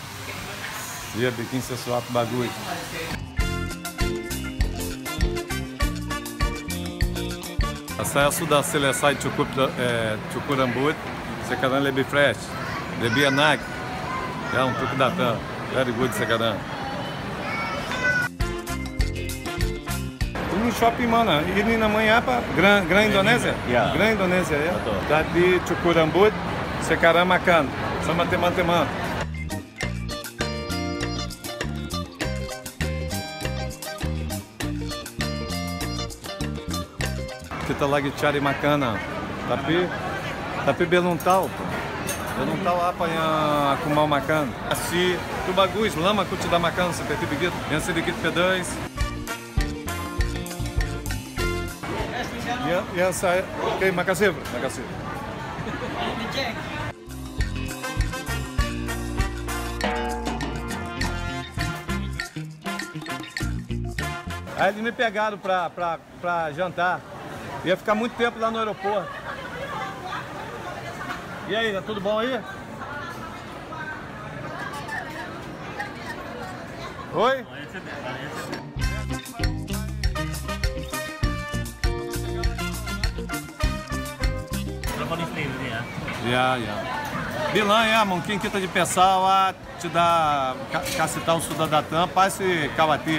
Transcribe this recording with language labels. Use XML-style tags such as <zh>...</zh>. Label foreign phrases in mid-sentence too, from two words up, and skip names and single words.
<id>Dia bikin sesuatu bagus. Saya sudah selesai cukup rambut, sekarang lebih fresh, lebih enak. Ya, untuk datang.</id> <en>Very good</en> <id>sekarang. Ini shopping mana? Ini namanya apa? Grand Indonesia? Ya. Grand Indonesia ya? Betul. Tadi cukur rambut, sekarang makan sama teman-teman. Kita lagi cari makanan, tapi belum tahu. Belum tahu apa yang aku mau makan. Assim, itu bagus, lama aku sudah makan seperti begitu. Yang sedikit pedas. Ya saya, oke, makasih.</id> <pt>Aí eles me pegaram pra jantar. Ia ficar muito tempo lá no aeroporto. E aí, tá tudo bom aí? Oi?</pt> <id>Telepon istri ini Ya. ya. Bilang ya, mungkin kita di pessoal tidak kasih tahu sudah datang, pasti khawatir.</id>